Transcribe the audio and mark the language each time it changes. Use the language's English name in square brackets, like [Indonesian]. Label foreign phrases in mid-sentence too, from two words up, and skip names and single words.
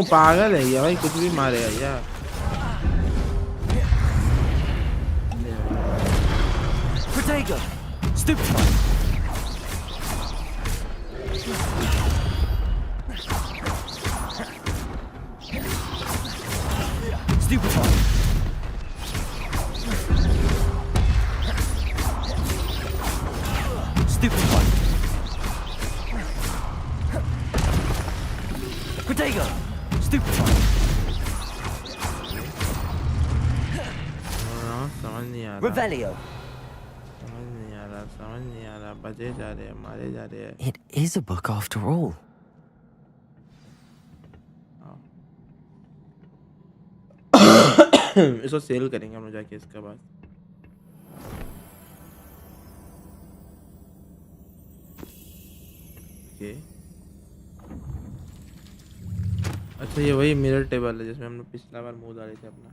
[Hindi] पागल है ये भाई, कुछ भी मारेगा यार. Protego. Stupefy. Stupefy. Stupefy. Protego. Stupefy. समझ नहीं आ रहा. Revelio. समझ नहीं आ रहा. बजे जा रहे हैं, मारे जा रहे हैं. [English] It is a book after all. [Hindi] इसको सेल करेंगे हम लोग जाके इसके बाद. ओके. अच्छा ये वही [English] mirror table [Hindi] है जिसमें हम लोग पिछला बार मुंह डाले थे अपना.